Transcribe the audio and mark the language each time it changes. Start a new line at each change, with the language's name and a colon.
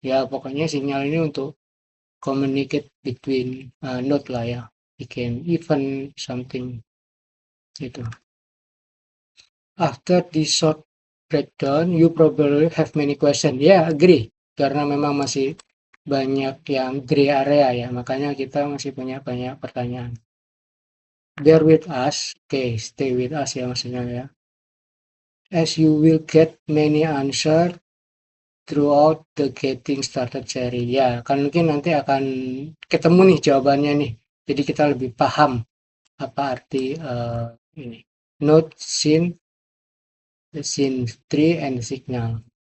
Indonesian: Ya, pokoknya sinyal ini untuk
English: communicate between node
Indonesian: lah ya. Bikin
English: event something
Indonesian: gitu.
English: After this short breakdown, you probably have many questions. Yeah, agree.
Indonesian: Karena memang masih banyak yang gray area ya, makanya kita masih punya banyak pertanyaan.
English: Bear with us, stay with us
Indonesian: ya maksudnya ya.
English: As you will get many answer throughout the getting started seri.
Indonesian: Ya, kan mungkin nanti akan ketemu nih jawabannya nih. Jadi kita lebih paham apa arti ini.
English: Note, scene, the scene tree, and the signal.